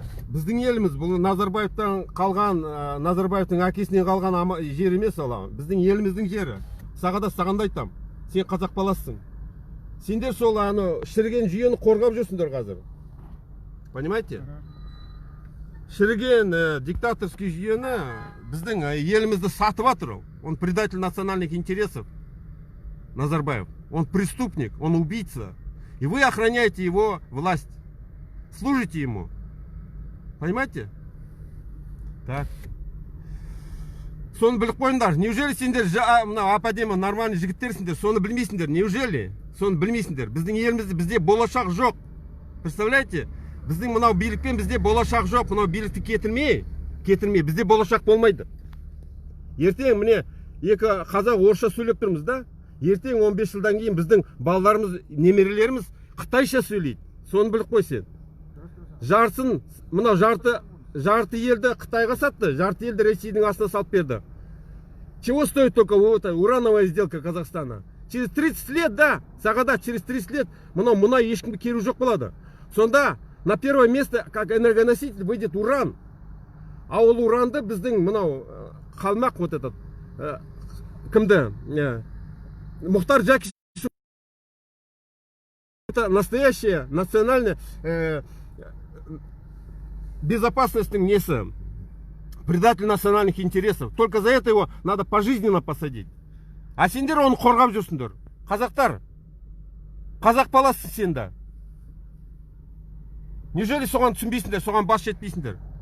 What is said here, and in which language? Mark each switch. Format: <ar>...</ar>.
<kk>Біздің еліміз, бұл Назарбаевтан қалған, Назарбаевтың әкесінен қалған жер емес ола. Біздің еліміздің жері. Сағадат, сағанда айтам, сен қазақ баласысың. Сендер сол шіріген жүйені қорғап жүрсіңдер қазір.</kk> <ru>Понимаете?</ru> <kk>Шіріген</kk> <ru>диктаторский</ru> <kk>жүйені біздің елімізді сатып жатыр.</kk> <ru>Он предатель национальных интересов. Назарбаев. Он преступник, он убийца. И вы охраняете его власть. Служите ему. Понимаете? Так.</ru> <kk>Соны біліп қойыңдар.</kk> <ru>Неужели</ru> <kk>сендер ападема</kk> <ru>нормальный</ru> <kk>жігіттерсіңдер? Соны білмейсіңдер.</kk> <ru>Неужели?</ru> <kk>Соны білмейсіңдер. Біздің елімізде бізде болашақ жоқ.</kk> <ru>Представляете?</ru> <kk>Біздің мынау билікпен бізде болашақ жоқ. Мынау билікті кетірмей, бізде болашақ болмайды. Ертең міне екі қазақ орысша сөйлеп тұрмыз да. Ертең 15 жылдан кейін біздің балаларымыз, немерелеріміз қытайша сөйлейді. Соны біліп қой сен. Жарсын, мынау жарты елді Қытайға сатты, жарты елді Ресейдің астына салып берді.</kk> <ru>Чего стоит только урановая сделка Казахстана? Через 30 лет, да, Сағадат, через 30 лет</ru> <kk>мұнай ешкімге керу жоқ болады. Сонда</kk> <ru>на первое место, как энергоноситель, выйдет уран.</ru> <kk>А ол уранды біздің мынау қалмақ</kk> <ru>вот этот,</ru> <kk>кімді? Мұхтар Жакишев.</kk> <ru>Это настоящая национальная безопасностный</ru> <kk>несі,</kk> <ru>предатель национальных интересов. Только за это его надо пожизненно посадить.</ru> <kk>А сендер оны қорғап жүрсіңдер. Қазақтар, қазақ баласы сенді. Неужели соған түсінбейсіңдер, соған бас жетпейсіңдер?</kk>